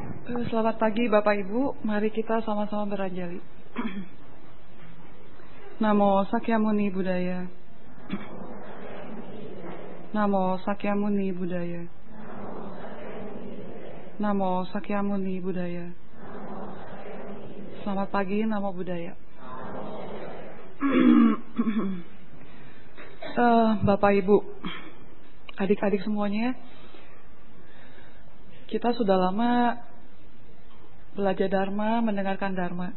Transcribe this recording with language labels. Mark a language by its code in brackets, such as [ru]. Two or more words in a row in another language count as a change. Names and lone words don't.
[id] Selamat pagi Bapak Ibu, mari kita sama-sama beranjali. [pi] Namo Sakyamuni Buddhaya. Namo Sakyamuni Buddhaya. Namo Sakyamuni Buddhaya. [id] Selamat pagi, [pi] Namo Buddhaya. [id] Bapak Ibu, adik-adik semuanya, kita sudah lama belajar Dharma, mendengarkan Dharma.